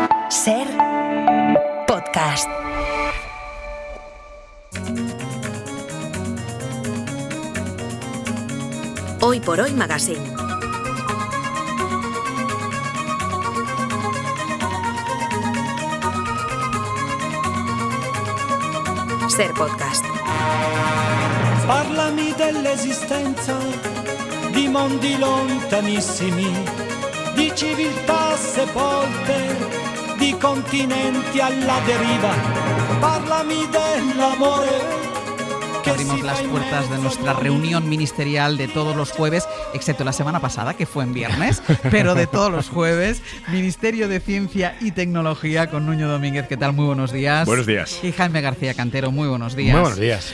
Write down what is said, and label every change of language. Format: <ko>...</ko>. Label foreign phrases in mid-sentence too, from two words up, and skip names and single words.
<es>Ser podcast. Hoy por Hoy Magazine. Ser podcast.</es> <it>Parlami dell'esistenza di mondi lontanissimi, di civiltà sepolte, di continenti alla deriva. Parlami dell'amore.</it> <es>Abrimos las puertas de nuestra reunión ministerial de todos los jueves, excepto la semana pasada, que fue en viernes, pero de todos los jueves. Ministerio de Ciencia y Tecnología con Nuño Domínguez. ¿Qué tal? Muy buenos días. Buenos días. Y Jaime García Cantero. Muy buenos días. Muy buenos días.</es>